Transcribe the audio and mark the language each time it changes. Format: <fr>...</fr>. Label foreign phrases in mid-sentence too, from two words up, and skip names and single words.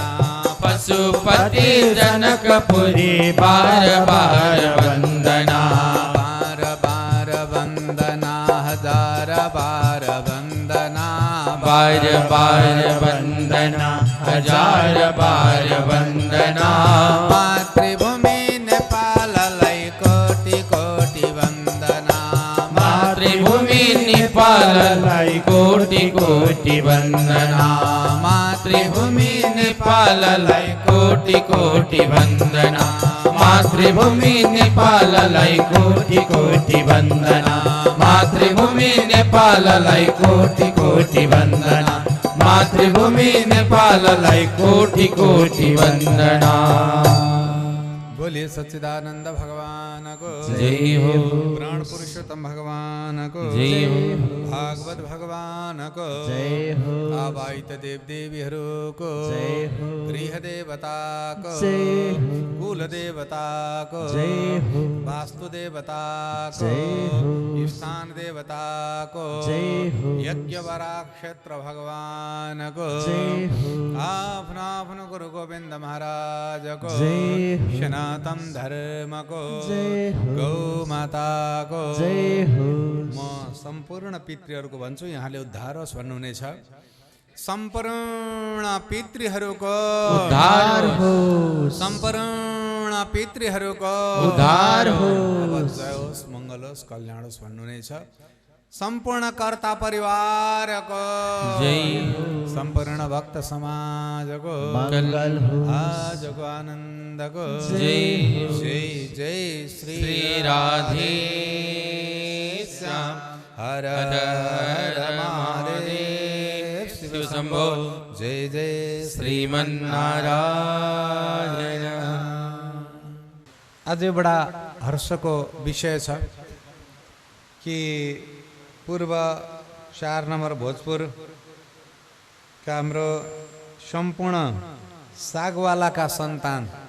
<ne>पशुपति जनकपुरी बार बार वंदना बार बार वंदना हजार बार वंदना बार बार वंदना हजार बार वंदना मातृभूमि नेपाल लाई कोटि कोटि वंदना मातृभूमि नेपाललाई कोटि कोटि वंदना मातृभूमि नेपाललाई कोटि कोटि वंदना मातृभूमि नेपाललाई कोटि कोटि वंदना मातृभूमि नेपाललाई कोटि कोटि वंदना मातृभूमि नेपाललाई कोटि कोटि वंदना बोलिए सच्चिदानंद भगवान को जय हो प्राण पुरुषोत्तम भगवान को जय हो भागवत भगवान को जय हो आवाहित देव देवीहरू को जय हो गृह देवता को जय हो कुल देवता को जय हो वास्तु देवता को जय हो स्थान देवता को जय हो यज्ञ वरा क्षेत्र भगवान को जय हो आफ्नो आफ्नो गुरु गोविंद महाराज को जय हो सनातन धर्म को जय हो गौ माता को जय हो म सम्पूर्ण पितृहरूको भन्छु यहाँले उद्धार होस् भन्नुहुनेछ सम्पूर्ण पितृहरूको उद्धार हो सम्पूर्ण पितृहरूको उद्धार हो अब जय होस् मङ्गल होस् कल्याण होस् भन्नुहुनेछ सम्पूर्ण कर्ता परिवारको जय हो सम्पूर्ण भक्त समाजको मंगल हो आजको आनन्दको जय हो जय जय श्री श्री राधे श्याम हर हर हर हर महादेव शिव शंभो जय जय श्रीमन्नारायण आज बडा हर्षको विषय छ कि पूर्व 4 नम्बर भोजपुर का हाम्रो सम्पूर्ण सागवालाका सन्तान</ne>